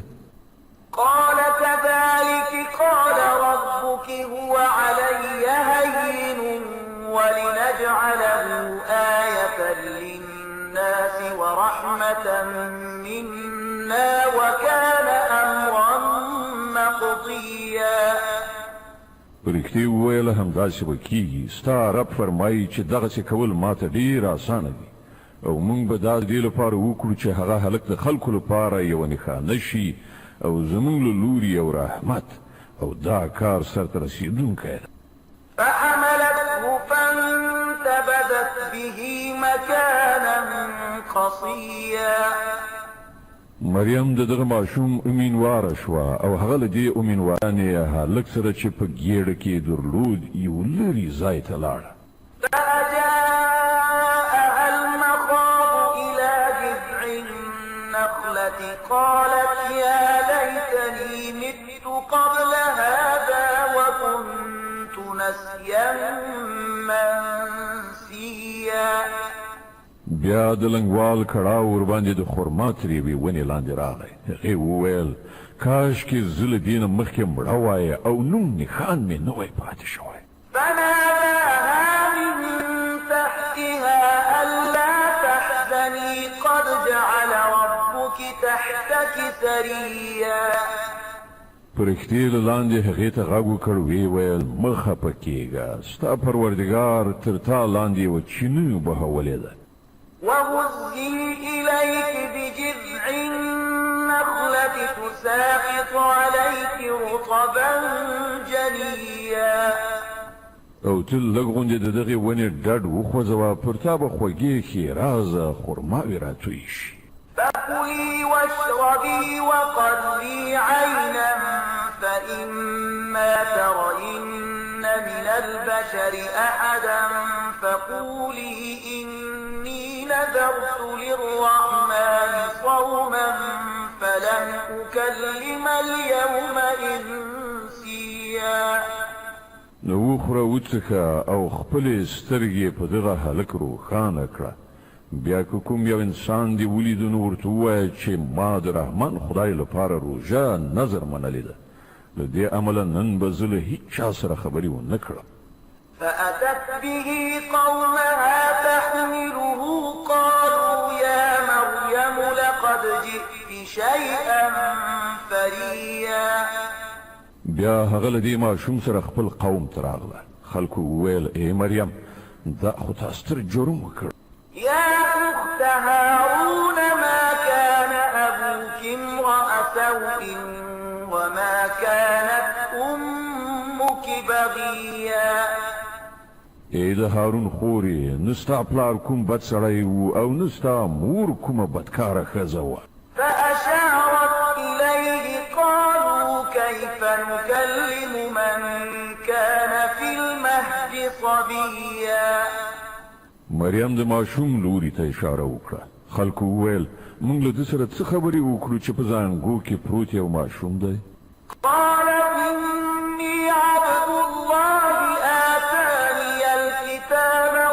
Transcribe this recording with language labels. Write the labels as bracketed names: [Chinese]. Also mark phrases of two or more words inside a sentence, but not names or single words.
[Arabic] قال كذلك قال ربك هو علي هين ولنجعله آية للناس ورحمة منا وكان أمرا مقضيا [Pashto] رښتې وویله همداسې به کېږي ستا رب فرمایي چې دغسې کول ماته ډېر اسانه دي او موږ به دا د دې لپاره وکړو چې هغه هلک د خلکو لپاره یوه نښانه شي او زمونږ له لوري یو رحمت او دا کار سرته رسېدونکی ده [Arabic] فحملته فانتبذت به مكانا قصيا [Pashto] مریم د دغه ماشوم امینواره شوه او هغه له دې امینوارانې هلک سره چې په ګېډه کې درلود یو لرې ځای ته لاړه [Arabic] فأجاءها المخاض إلى جذع النخلة قالت يا ليتني مت قبل هذا وكنت نسيا منسيا [Pashto] بیا د لنګوال کړاو ورباندې د خرما ترېوې ونې لاندې راغی هغې وویل کاشکې زه له دې نه مخکې مړه وای او نوم نښان مې نه وای پاتې شوی [Arabic] فناداها من تحتها ألا تحزني قد جعل ربك تحتك سريا [Pashto] په رښتې له لاندې هغې ته غږ وکړ ویې ویل مه خفه کېږه ستا پروردګار تر تا لاندې یوه چینه بهولې ده [Arabic] وهزي إليك بجذع النخلة تساقط عليك رطبا جنيا [Pashto] او ته لږ غوندې د دغې ونې ډډ وخوځوه پر تا به خوږې ښېرازه خرماوې راتوی شي [Arabic] فكلي واشربي وقري عينا فإما ترين من البشر أحدا فقولي إني نذرت للرحمن صوما فلن أكلم اليوم إنسيا [Pashto] نو وخوره وڅښه او خپلې سترګې په دغه هلک روښانه کړه بیا که کوم یو انسان دې ولیدو نو ورته ووایه چې ما د رحمان خدای لپاره روژه نظر منلې ده له دې امله نن به زه له هیچ چا سره خبرې ونه کړم [Arabic] فأتت به قومها تحمله قالوا يا مريم لقد جئت شيئا فريا. [Pashto] بیا هغه له دې ماشوم سره خپل قوم ته راغله. خلکو وویل ای مریم دا خو تا ستر جرم وکړ. [Arabic] يا أخت هارون ما كان أبوك امرأ سوء وما كانت أمك بغيا. [Pashto] ای د هارون خورې نستا پلار کوم بد سړی و او نستا مور کومه بدکاره ښځه وه. [Arabic] فأشارت إليه قالوا كيف نكلم من كان في المهد صبيا. [Pashto] مریم د ماشوم لوري ته اشاره وکړه. خلکو وویل موږ له ده سره څه خبرې وکړو چې په زانګو کې پروت یو ماشوم دی. [Arabic] قال إني عبد الله آتاني الكتاب